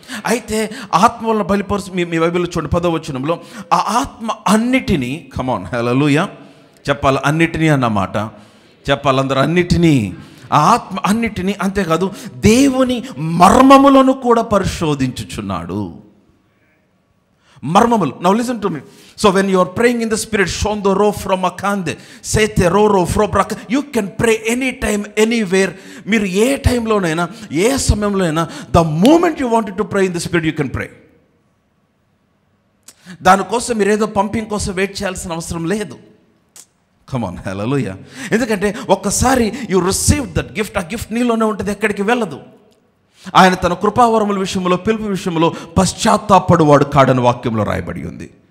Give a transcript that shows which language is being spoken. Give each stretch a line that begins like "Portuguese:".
Telugu: అయితే ఆత్మ వలన బయలుపరచు, మీ బైబిల్లో చూడండి 10వ వచనంలో, ఆ ఆత్మ అన్నిటినీ, కమాన్ హల్లెలూయా చెప్పాలి, అన్నిటినీ అన్నమాట చెప్పాలి అందరూ, అన్నిటినీ, ఆ ఆత్మ అన్నిటినీ, అంతేకాదు దేవుని మర్మములను కూడా పరిశోధించుచున్నాడు. మర్మములు.
English: Now listen to me. So when you are praying in the spirit, shondo ro from akande sete ro ro fro brak, you can pray anytime, anywhere.
Telugu: మీరు ఏ టైంలోనైనా, ఏ సమయంలోనైనా,
English: the moment you wanted to pray in the spirit, you can pray.
Telugu: దానికోసం మీరు ఏదో pumping కోసం wait చేయాల్సిన అవసరం లేదు. Come on, హల్లెలూయా. ఎందుకంటే ఒక్కసారి
English: you receive that gift,
Telugu: ఆ గిఫ్ట్ నీలోనే ఉంటుంది, ఎక్కడికి వెళ్ళదు. ఆయన తన కృపావరముల విషయంలో, పిలుపు విషయంలో పశ్చాత్తాపడువాడు కాడని వాక్యంలో రాయబడి ఉంది.